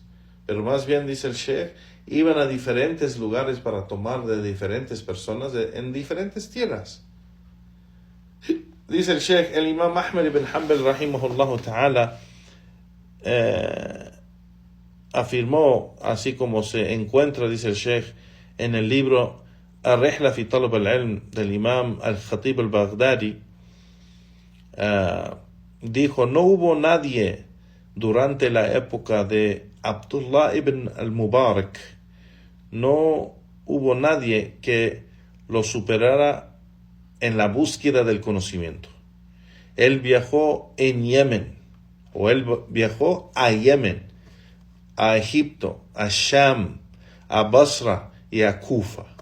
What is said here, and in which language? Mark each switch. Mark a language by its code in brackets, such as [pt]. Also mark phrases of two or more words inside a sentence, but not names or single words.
[es] Pero más bien, dice el Sheikh, iban a diferentes lugares para tomar de diferentes personas en diferentes tierras. Dice el Sheikh, el Imam Ahmad ibn Hanbal [ar] رحمه الله تعالى [es] afirmó, así como se encuentra, dice el Sheikh, en el libro Ar-Rihla fi Talab al-Ilm del Imam al-Khatib al-Baghdadi, dijo, no hubo nadie durante la época de Abdullah ibn al-Mubarak, no hubo nadie que lo superara en la búsqueda del conocimiento. Él viajó en Yemen, o él viajó a Yemen, a Egipto, a Sham, a Basra y a Kufa.